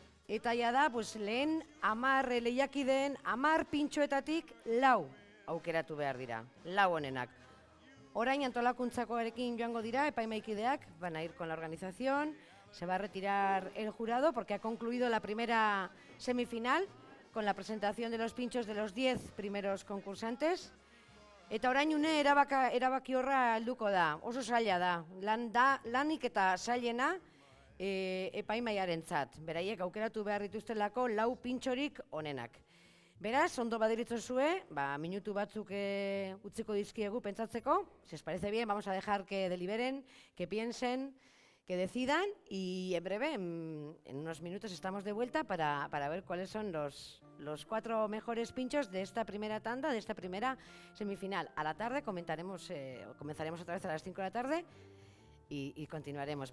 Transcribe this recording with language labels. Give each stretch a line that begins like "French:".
Basque: Eta ja da, lehen 10 lehiakideen 10 pintxoetatik 4 aukeratu behar dira, 4 onenak. Orain antolakuntzakoarekin joango dira, epaimaikideak,
Spanish: van a ir con la organización, se va a retirar el jurado porque ha concluido la primera semifinal con la presentación de los pinchos de los 10 primeros concursantes.
Basque: Eta orain une erabaki horra helduko da, oso zaila da, lanik eta zailena epaimaiarentzat. Beraiek aukeratu behar dituztelako 4 pintxorik onenak. Beraz, ondo baderitzozue, minutu batzuk utziko dizkiegu pentsatzeko.
Spanish: Si os parece bien, vamos a dejar que deliberen, que piensen, que decidan y en breve, en unos minutos estamos de vuelta para ver cuáles son los 4 mejores pinchos de esta primera tanda, de esta primera semifinal. A la tarde comenzaremos otra vez a las 5 de la tarde y continuaremos.